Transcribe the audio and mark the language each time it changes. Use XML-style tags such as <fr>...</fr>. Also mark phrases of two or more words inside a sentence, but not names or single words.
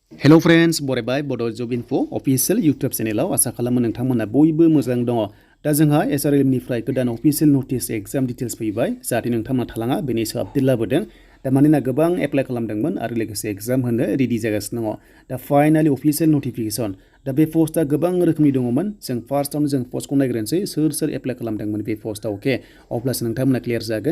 <en>Hello friends,</en> <brx>बरायबाय Bodo Job Info official YouTube channel आसा खालामो नोंथांमोना बयबो मोजां दङ। दा जोंहा ASRLM निफ्राय गोदान</brx> <en>official notice exam details</en> <brx>फैबाय जाहाथे नोंथांमोना थालाङा बेनि सायाव आपडेट लाबोदों। दा मानोना गोबां एप्लाइ खालामदोंमोन आरो लोगोसे एग्जाम होनो रेडि जागासिनो दङ। दा</brx> <en>finally official notification</en> <brx>दा बे पस्टआ गोबां रोखोमनि दङमोन। जों फार्स्टआवनो जों पस्टखौ नायग्रोनोसै सोर एप्लाइ खालामदोंमोन बे पस्टआव अके अब्लासो नोंथांमोना क्लियर जागोन।</brx>